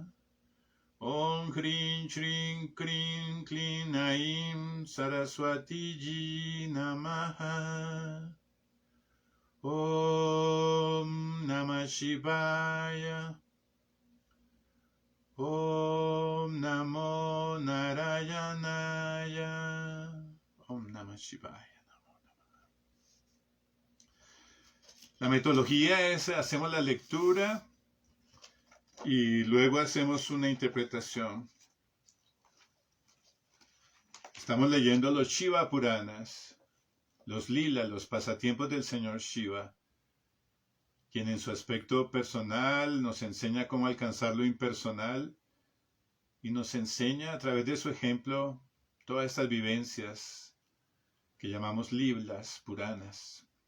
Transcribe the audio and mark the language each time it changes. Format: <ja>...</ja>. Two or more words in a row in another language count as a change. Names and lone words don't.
<sa>Om Hrim Shrim Krim Klim Aim Saraswati Ji Namaha. Om Namah Shivaya. Om Namo Narayanaya. Om Namah Shivaya.</sa> <es>La metodología es, hacemos la lectura y luego hacemos una interpretación. Estamos leyendo los Shiva Puranas, los Lila, los pasatiempos del Señor Shiva, quien en su aspecto personal nos enseña cómo alcanzar lo impersonal y nos enseña a través de su ejemplo todas estas vivencias que llamamos Lilas Puranas.</es>